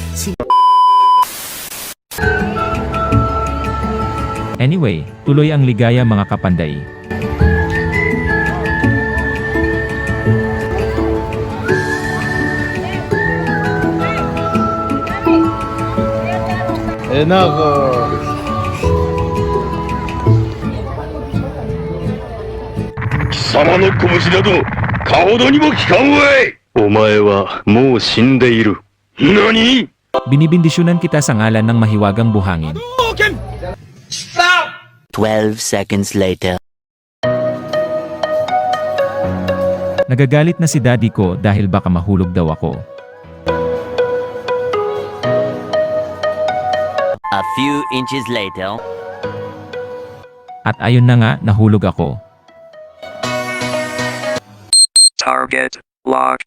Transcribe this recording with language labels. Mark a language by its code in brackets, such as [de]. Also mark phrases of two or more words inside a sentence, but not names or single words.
[tl] Anyway, tuloy ang ligaya mga kapanday. [en] Enough. [ja] 貴様の拳などかほどにも効かんわい。お前はもう死んでいる。何？ [tl] Binibindisyonan kita sa ngalan ng mahiwagang buhangin. [en] 12 seconds later. [tl] Nagagalit na si daddy ko dahil baka mahulog daw ako. [en] A few inches later. [tl] At ayun na nga, nahulog ako. [en] Target locked.